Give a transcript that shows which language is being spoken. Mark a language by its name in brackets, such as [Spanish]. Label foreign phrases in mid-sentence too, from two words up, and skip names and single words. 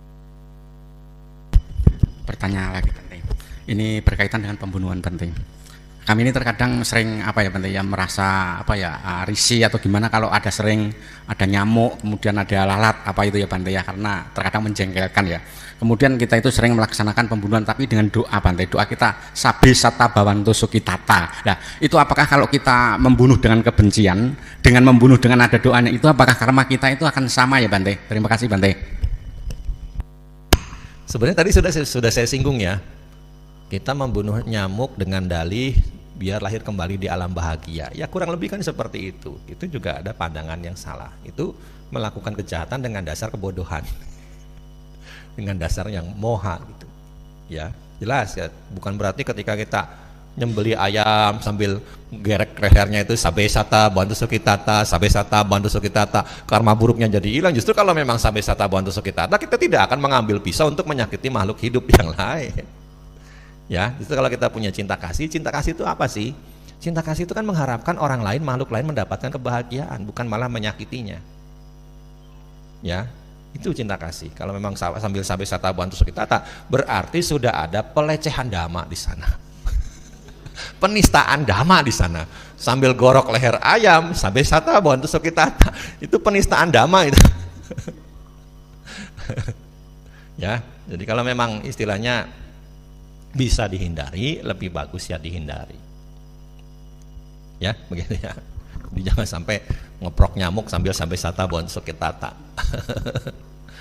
[Indonesian] Pertanyaan lagi penting. Ini berkaitan dengan pembunuhan penting. Kami ini terkadang sering apa ya Bante ya, merasa apa ya, risih atau gimana kalau ada sering ada nyamuk, kemudian ada lalat apa itu ya Bante ya, karena terkadang menjengkelkan ya. Kemudian kita itu sering melaksanakan pembunuhan tapi dengan doa Bante, doa kita [Pali] sabe sata bawanto sukitata. [Indonesian] Nah, itu apakah kalau kita membunuh dengan kebencian, dengan membunuh dengan ada doanya, itu apakah karma kita itu akan sama ya Bante? Terima kasih Bante. Sebenarnya tadi sudah saya singgung ya. Kita membunuh nyamuk dengan dalih biar lahir kembali di alam bahagia. Ya kurang lebih kan seperti itu. Itu juga ada pandangan yang salah. Itu melakukan kejahatan dengan dasar kebodohan. Dengan dasar yang moha gitu. Ya, jelas ya. Bukan berarti ketika kita nyembeli ayam sambil gerek lehernya itu [Pali] sabe sata bantu sukitata, sabe sata bantu sukitata, [Indonesian] karma buruknya jadi hilang. Justru kalau memang [Pali] sabe sata bantu sukitata, [Indonesian] kita tidak akan mengambil pisau untuk menyakiti makhluk hidup yang lain. Ya, itu kalau kita punya cinta kasih itu apa sih? Cinta kasih itu kan mengharapkan orang lain, makhluk lain mendapatkan kebahagiaan, bukan malah menyakitinya. Ya, itu cinta kasih. Kalau memang sambil [Pali] sabe sata bantu sukitata, [Indonesian] berarti sudah ada pelecehan dhamma di sana. Penistaan dhamma di sana. Sambil gorok leher ayam, [Pali] sabe sata bantu sukitata, [Indonesian] itu penistaan dhamma itu. Ya, jadi kalau memang istilahnya bisa dihindari, lebih bagus ya dihindari. Ya, begitu ya. Jadi jangan sampai ngeprok nyamuk sambil sampai [Pali] sata bon sukitata.